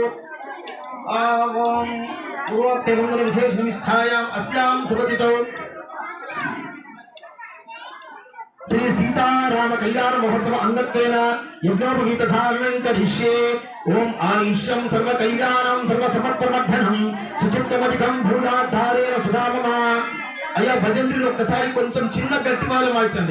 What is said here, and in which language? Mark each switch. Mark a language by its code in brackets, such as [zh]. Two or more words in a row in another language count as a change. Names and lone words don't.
[sa] ओम पूर्वोक्ते मंगल विशेष निष्ठायाम् अस्यां सुपतितो श्री सीताराम कल्याण महोत्सव अंगत्वेन यज्ञोपवीत धारणं करिष्ये. ओम आयुष्यं सर्व कल्याणं सर्व समर्पवर्धनं सुचित्तमधिकं भूयाद्धारेण सुधाममा. [te] అయ్యా భజంత్రులు ఒక్కసారి కొంచెం చిన్న గట్టి మాల మార్చండి.